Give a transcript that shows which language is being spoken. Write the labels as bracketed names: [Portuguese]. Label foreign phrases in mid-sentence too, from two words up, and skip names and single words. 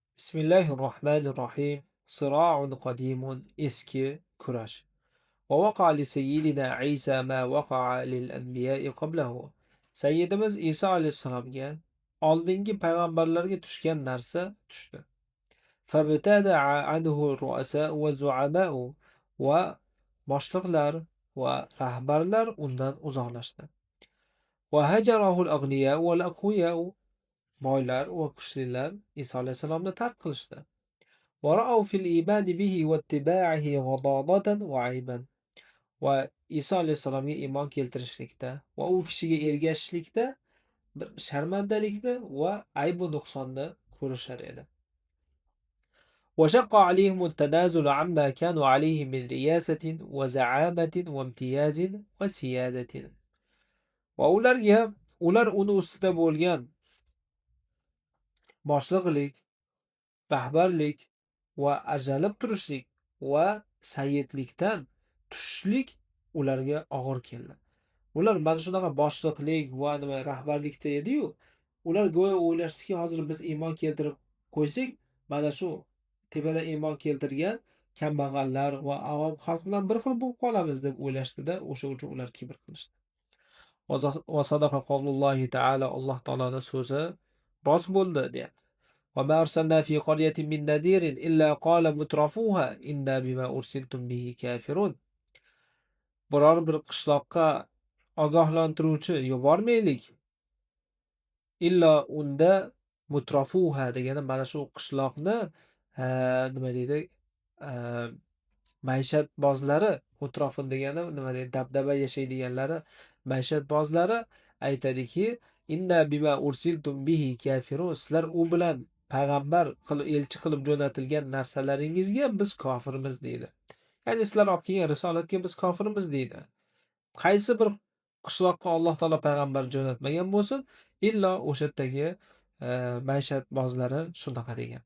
[Arabic] بسم الله الرحمن الرحيم صراع قديم, [Uzbek] eski kurash. [Arabic] ووقع لسيدنا عيسى ما وقع للأنبياء قبله. [Uzbek] Sayyidimiz Isa alayhissalomga oldingi payg'ambarlarga tushgan narsa tushdi. [Arabic] فابتدع عنه الرؤساء والزعماء [Uzbek] va boshliqlar va rahbarlar undan uzoqlashdi. [Arabic] وهجره الأغنياء والأقوياء [Uzbek] boylar va kuchlilar Isa alayhissalomni tark qilishdi. [Arabic] ورأوا في الإيمان به واتباعه غضاضة وعيبا. [Uzbek] Va Isa alayhissalomga iymon keltirishlikda va u kishiga ergashishlikda bir sharmandalikni va aybu nuqsonni ko'rishar edi. [Arabic] وشق عليهم التنازل عما كانوا عليه من رياسة وزعامة وامتياز وسيادة. [Uzbek] Va ular uni ustida bo'lgan boshliqlik, rahbarlik va ajralib turishlik va sayyidlikdan tushishlik ularga og'ir keldi. Ular mana shunaqa boshliqlik va rahbarlikda edi-yu, ular go'yo o'ylashdiki, hozir biz iymon keltirib qo'ysak, mana shu tepada iymon keltirgan kambag'allar va avom xalq bilan bir xil bo'lib qolamiz deb o'ylashdida, o'sha uchun ular kibr qilishdi. [Arabic] وصدق قول الله تعالى, [Uzbek] Alloh taolaning so'zi rost bo'ldi deyapti. [Arabic] وما أرسلنا في قرية من نذير إلا قال مترفوها إنا بما أرسلتم به كافرون. [Uzbek] Biror bir qishloqqa ogohlantiruvchi yubormaylik. Illo unda mutrafuha degani mana shu qishloqni nima deydi? Maishatbozlari, mutrofin degani nima deydi? Dabdaba yashaydiganlari, maishatbozlari aytadiki, [Arabic] إنا بما أرسلتم به كافرون. [Uzbek] Sizlar u bilan payg'ambar qilib elchi qilib jo'natilgan narsalaringizga biz kofirmiz deydi. Ya'ni sizlar olib kelgan risolatga biz kofirmiz deydi. Qaysi bir qishloqqa Alloh taolo payg'ambar jo'natmagan bo'lsin, illo o'sha yerdagi maishatbozlari shunaqa degan.